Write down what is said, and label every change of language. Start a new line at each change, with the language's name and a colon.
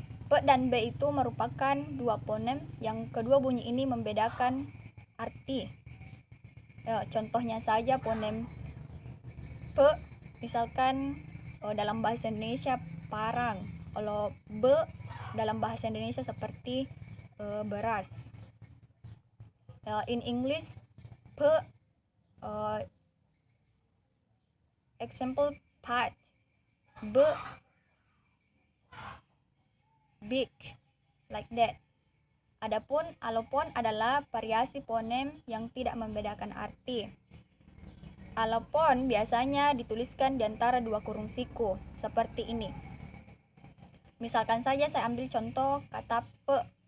Indonesian: Pe dan be itu merupakan dua fonem yang kedua bunyi ini membedakan arti. Contohnya saja fonem pe, misalkan dalam bahasa Indonesia parang, kalau be dalam bahasa Indonesia seperti beras.
English: In English, pe example part, be big, like that.
Indonesian: Adapun alofon adalah variasi fonem yang tidak membedakan arti. Alofon biasanya dituliskan di antara dua kurung siku, seperti ini. Misalkan saja saya ambil contoh kata pe.